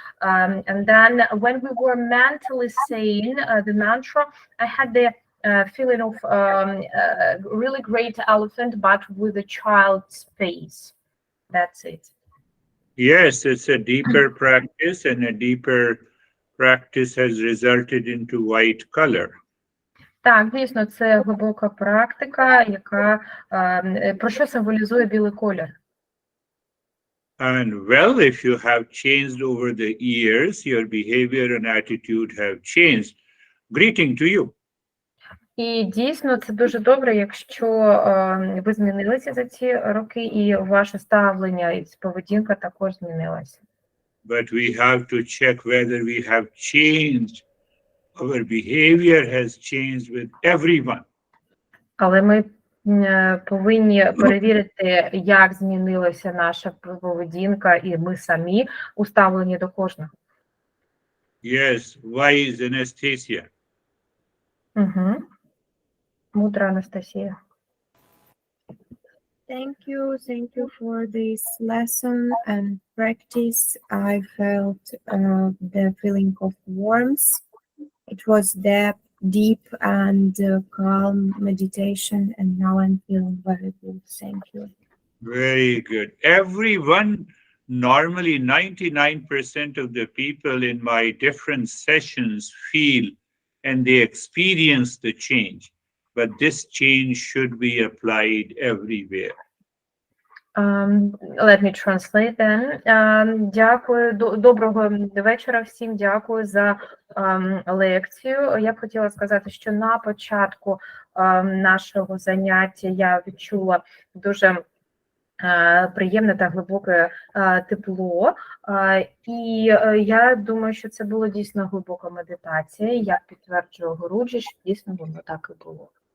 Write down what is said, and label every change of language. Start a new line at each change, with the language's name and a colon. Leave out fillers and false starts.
English: And then when we were mentally saying the mantra, I had the feeling of really great elephant, but with a child's face. That's it. Yes, it's a deeper practice, and a deeper practice has resulted into white color.
Ukrainian: Так, дійсно, це глибока практика, яка про що символізує білий колір.
English: And well, if you have changed over the years, your behavior and attitude have changed. Greeting to you.
Ukrainian: І дійсно, це дуже добре, якщо ви змінилися за ці роки, і ваше ставлення і поведінка також змінилася.
English: But we have to check whether we have changed. Our behavior has changed with everyone.
Ukrainian: Але ми повинні перевірити, як змінилася наша поведінка, і ми самі у ставленні до кожного.
English: Yes, wise Anastasia.
Ukrainian: Угу. Мудра Анастасія.
English: Thank you for this lesson and practice. I felt the feeling of warmth. It was deep and calm meditation, and now I'm feeling very good. Thank you. Very good. Everyone, normally 99% of the people in my different sessions feel and they experience the change. But this change should be applied everywhere. Let me translate then.
Ukrainian: Дякую, доброго вечора всім, дякую за лекцію. Я б хотіла сказати, що на початку нашого заняття я відчула дуже приємне та глибоке тепло, і я думаю, що це була дійсно глибока медитація, як підтверджує Гуруджі, що дійсно воно так і було.